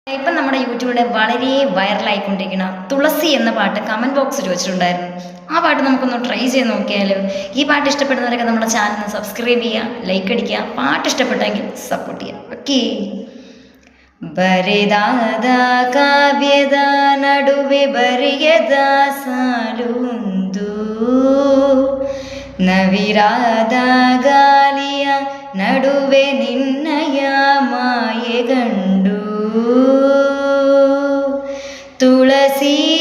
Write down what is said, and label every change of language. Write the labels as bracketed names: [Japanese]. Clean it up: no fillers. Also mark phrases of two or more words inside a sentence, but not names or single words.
[Malayalam] ഇപ്പം നമ്മുടെ യൂട്യൂബിലൂടെ വളരെ വൈറലായിക്കൊണ്ടിരിക്കുന്ന തുളസി എന്ന പാട്ട് [English] comment box [Malayalam] ചോദിച്ചിട്ടുണ്ടായിരുന്നു. ആ പാട്ട് നമുക്കൊന്ന് ട്രൈ ചെയ്ത് നോക്കിയാലോ? ഈ പാട്ട് ഇഷ്ടപ്പെടുന്നവരൊക്കെ നമ്മുടെ [English] channel subscribe [Malayalam] ചെയ്യുക, ലൈക്ക് അടിക്കുക, പാട്ട് ഇഷ്ടപ്പെട്ടെങ്കിൽ സപ്പോർട്ട് ചെയ്യുക. ഓക്കെ. [Kannada] ಬರೆದಾದ ಕಾವ್ಯದ ನಡುವೆ ಬರೆಯದ ಸಾಲುಂದು ನವಿರಾದ ಗಾಳಿಯ ನಡುವೆ ನಿನ್ನಯ ಮಾಯೆಗಂಡು ತುಳಸಿ